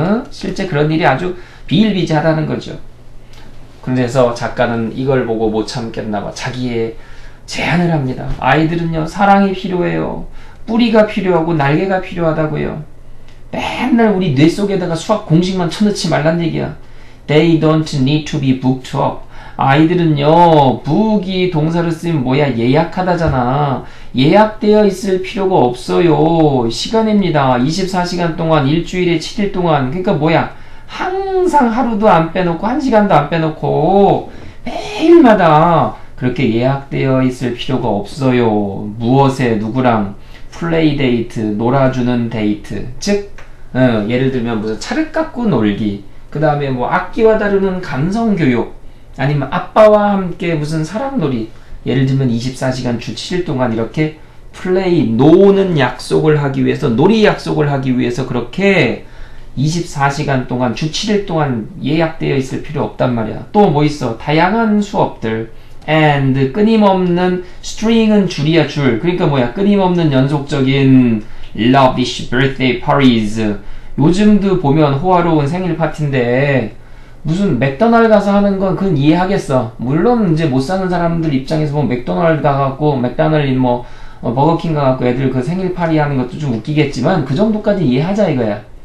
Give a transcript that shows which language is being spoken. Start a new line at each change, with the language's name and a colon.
Korean: 실제 그런 일이 아주 비일비재하다는 거죠. 그래서 작가는 이걸 보고 못 참겠나 봐. 자기의 제안을 합니다. 아이들은요, 사랑이 필요해요. 뿌리가 필요하고 날개가 필요하다고요. 맨날 우리 뇌 속에다가 수학 공식만 쳐넣지 말란 얘기야.
English: They don't need to be booked up.
Korean: 아이들은요, book이 동사를 쓰면 뭐야? 예약하다잖아. 예약되어 있을 필요가 없어요. 시간입니다. 24시간 동안, 일주일에 7일 동안. 그러니까 뭐야? 항상 하루도 안 빼놓고, 1시간도 안 빼놓고, 매일마다 그렇게 예약되어 있을 필요가 없어요. 무엇에, 누구랑? 플레이 데이트, 놀아주는 데이트. 즉, 예를 들면 무슨 차를 깎고 놀기. 그 다음에 뭐 악기와 다루는 감성교육. 아니면 아빠와 함께 무슨 사랑놀이. 예를 들면 24시간 주 7일 동안 이렇게 플레이, 노는 약속을 하기 위해서, 놀이 약속을 하기 위해서 그렇게 24시간 동안, 주 7일 동안 예약되어 있을 필요 없단 말이야. 또 뭐 있어? 다양한 수업들. and, 끊임없는, string은 줄이야, 줄. 그러니까 뭐야? 끊임없는 연속적인
English: lavish birthday parties.
Korean: 요즘도 보면 호화로운 생일 파티인데, 무슨 맥도날드 가서 하는 건 그건 이해하겠어. 물론 이제 못 사는 사람들 입장에서 보면 맥도날드 가갖고, 맥도날드 뭐, 버거킹 가갖고 애들 그 생일 파티 하는 것도 좀 웃기겠지만, 그 정도까지 이해하자 이거야.